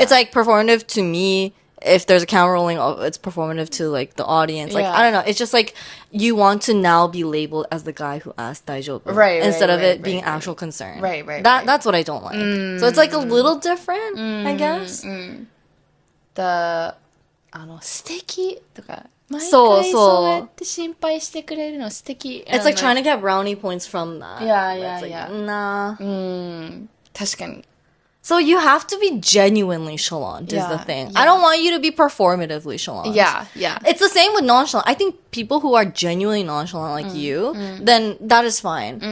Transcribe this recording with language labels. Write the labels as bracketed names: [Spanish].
[English] It's like performative to me. If there's a camera rolling, it's performative to like the audience. Like I don't know. It's just like you want to now be labeled as the guy who asked 大丈夫? Instead of it being actual concern. Right. That's what I don't like. So it's like a little different, I guess. [Japanese] The 素敵とか毎回そうそうやって心配してくれるの素敵 [English] It's like trying to get brownie points from that. Yeah. It's like, nah. [Japanese] 確かに [English] So you have to be genuinely chalant is the thing. I don't want you to be performatively chalant. Yeah. It's the same with nonchalant. I think people who are genuinely nonchalant like you, then that is fine.